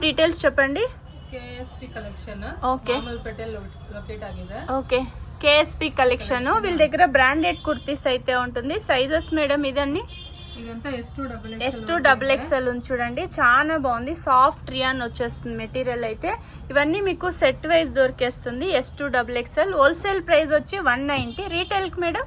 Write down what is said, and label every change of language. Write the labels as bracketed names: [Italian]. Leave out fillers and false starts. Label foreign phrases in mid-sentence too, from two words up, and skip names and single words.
[Telugu] ಡೀಟೇಲ್ಸ್ చెప్పండి. [Kannada] KSP ಕಲೆಕ್ಷನ್ ಓಕೆ ಮಾಮೂಲ್ಪೇಟೆ ಲೊಕೇಟ್ ಆಗಿದೆ. [Telugu] ఓకే KSP కలెక్షన్ వీళ్ళ దగ్గర బ్రాండెడ్ కుర్తీస్ అయితే ఉంటుంది. సైజెస్ మేడం ఇదన్నీ ఇదంతా S2XXL ఉంది చూడండి, చాలా బాగుంది. [English] soft rayon [Telugu] వచ్చేస్తుంది మెటీరియల్ అయితే. ఇవన్నీ మీకు [English] set wise [Telugu] దొరికేస్తుంది. S2XXL [English] wholesale price [Telugu] వచ్చి 190. రీటైల్ కి మేడం